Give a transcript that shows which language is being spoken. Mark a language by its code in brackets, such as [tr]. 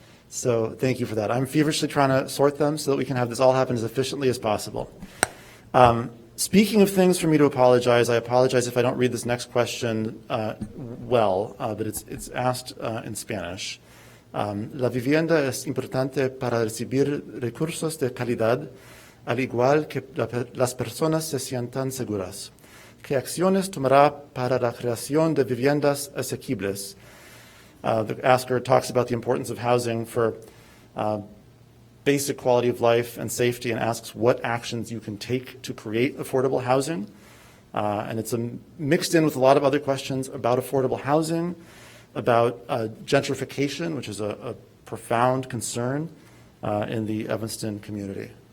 [en] So thank you for that. I'm feverishly trying to sort them so that we can have this all happen as efficiently as possible. Speaking of things for me to apologize, I apologize if I don't read this next question well, but it's asked in Spanish. [es] La vivienda es importante para recibir recursos de calidad, al igual que las personas se sientan seguras. ¿Qué acciones tomará para la creación de viviendas asequibles? [en] The asker talks about the importance of housing for basic quality of life and safety, and asks what actions you can take to create affordable housing. And it's mixed in with a lot of other questions about affordable housing, about gentrification, which is a profound concern in the Evanston community.